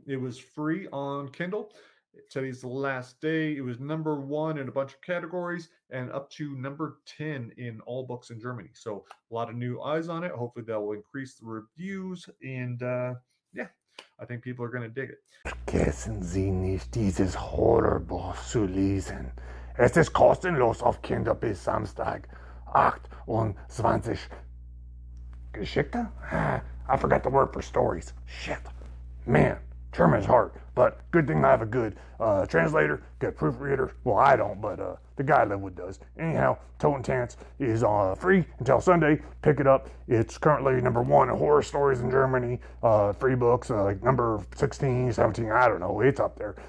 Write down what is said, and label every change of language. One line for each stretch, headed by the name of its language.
English: It was free on Kindle. Today's the last day. It was #1 in a bunch of categories and up to number 10 in all books in Germany. So a lot of new eyes on it. Hopefully that will increase the reviews. And yeah, I think people are going to dig it.
German: Vergessen Sie nicht, dieses Horrorbuch zu lesen. Es ist kostenlos auf Kinder bis Samstag, 28 Geschichte?
English: I forgot the word for stories. Shit. Man, German's hard, but good thing I have a good translator, good proofreader. Well, I don't, but the guy I live with does. Anyhow, Totem Tents is free until Sunday. Pick it up. It's currently #1 in horror stories in Germany. Free books, like number 16, 17, I don't know. It's up there.